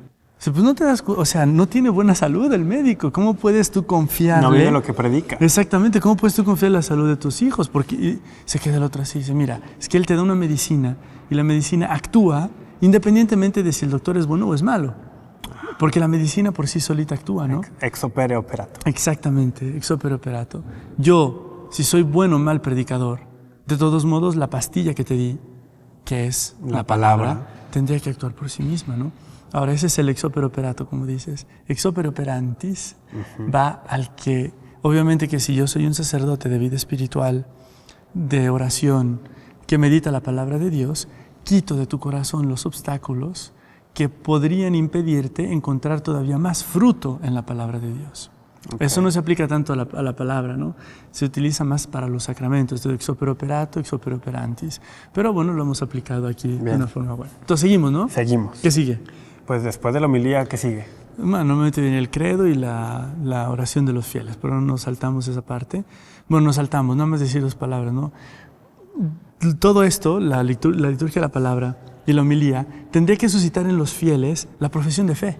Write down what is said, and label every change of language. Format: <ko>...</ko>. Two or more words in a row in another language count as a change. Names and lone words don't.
<es>Dice, pues no te das cuenta, o sea, no tiene buena salud el médico. ¿Cómo puedes tú confiarle? No vive lo que predica. Exactamente, ¿cómo puedes tú confiar en la salud de tus hijos? Porque se queda el otro así, dice, mira, es que él te da una medicina y la medicina actúa independientemente de si el doctor es bueno o es malo. Porque la medicina por sí solita actúa, ¿no?</es> <la>Ex opere operato. Exactamente, ex opere operato.</la> <es>Yo, si soy bueno o mal predicador, de todos modos la pastilla que te di, que es la palabra, tendría que actuar por sí misma, ¿no? Ahora, ese es el</es> <la>ex opere operato,</la> <es>como dices.</es> <la>Ex opere operantis</la> <es>va al que, obviamente que si yo soy un sacerdote de vida espiritual, de oración, que medita la palabra de Dios, quito de tu corazón los obstáculos que podrían impedirte encontrar todavía más fruto en la palabra de Dios. Okay. Eso no se aplica tanto a la palabra, ¿no? Se utiliza más para los sacramentos, de</es> <la>ex opere operato, ex opere operantis.</la> <es>Pero bueno, lo hemos aplicado aquí de una forma buena. Entonces seguimos, ¿no? Seguimos. ¿Qué sigue? Pues después de la homilía, ¿qué sigue? Bueno, normalmente viene el credo y la oración de los fieles, pero no nos saltamos esa parte. Bueno, nos saltamos, nada más decir dos palabras, ¿no? Todo esto, la liturgia de la palabra y la homilía, tendría que suscitar en los fieles la profesión de fe.</es>